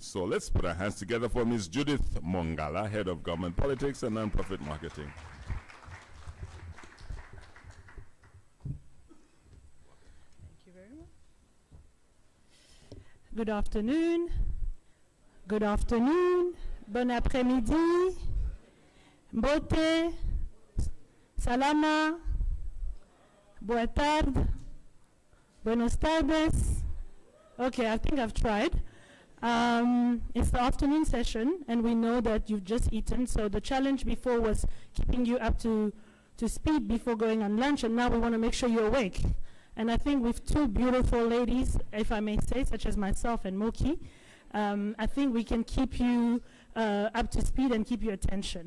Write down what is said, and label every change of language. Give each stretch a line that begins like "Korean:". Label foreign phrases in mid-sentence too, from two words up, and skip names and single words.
English: So let's put our hands together for Ms. Judith MONGALA, Head of Government, Politics and Non-Profit Marketing. Thank you very much. Good afternoon. Good afternoon.
French: Bon après-midi. Mbote.
Portuguese: Salama. Boa tarde.
Spanish: Buenos tardes.
English: Okay, I think I've tried. It's the afternoon session, and we know that you've just eaten, so the challenge before was keeping you up to speed before going on lunch, and now we want to make sure you're awake. And I think with two beautiful ladies, if I may say, such as myself and Moky, I think we can keep you up to speed and keep your attention.